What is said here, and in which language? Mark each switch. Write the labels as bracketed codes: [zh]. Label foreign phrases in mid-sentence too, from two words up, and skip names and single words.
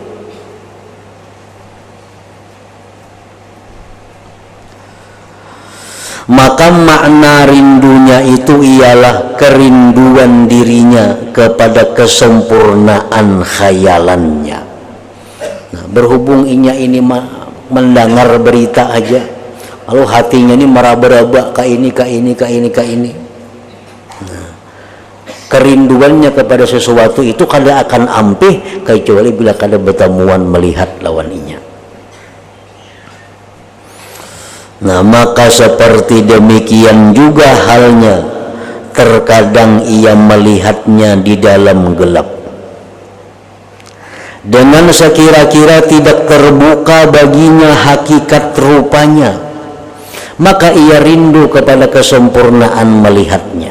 [id] Maka makna rindunya itu ialah kerinduan dirinya kepada kesempurnaan khayalannya. [bjn] Nah, berhubung inya ini mendengar berita aja, lalu hatinya ini meraba-raba ke ini. Nah, kerinduannya kepada sesuatu itu kada akan ampih kecuali bila kada bertemuan melihat lawan inya. Nah, [id] maka seperti demikian juga halnya terkadang ia melihatnya di dalam gelap, dengan sekira-kira tidak terbuka baginya hakikat rupanya, maka ia rindu kepada kesempurnaan melihatnya.